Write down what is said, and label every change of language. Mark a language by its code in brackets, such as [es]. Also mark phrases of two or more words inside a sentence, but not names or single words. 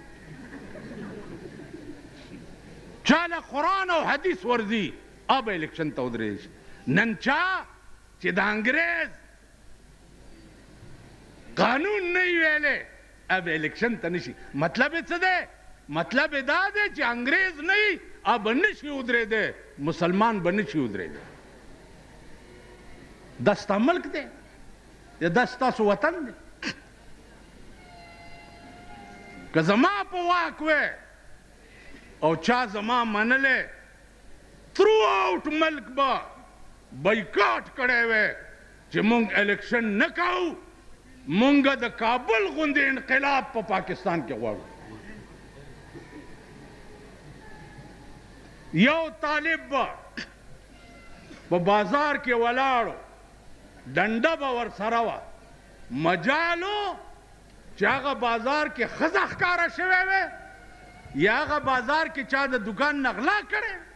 [ps] چاله قرآن او حدیث ورځي اب الیکشن ته ودرېدی شي نن چا چې د انګریز قانون نه وی ویلی اب الیکشن ته نشي مطلب یې څه دی مطلب یې دا دی چې انګریز نه وي اب نشي ودرېدی مسلمان به نشي ودرېدی دا ستا ملک دی یا دا ستاسو وطن دی که زما په واک وی او چا زما منلی تھرو آؤٹ ملک به بایکاټ کړی وی چې مونږ الیکشن نه کوو مونږ د کابل غوندې انقلاب په پاکستان کې غواړو یو طالب به په بازار کې ولاړو ډنډه به ورسره وه مجالو چې هغه بازار کې ښځه ښکاره شوی وی یا هغه بازار کې چا د دکان نه غلا کړی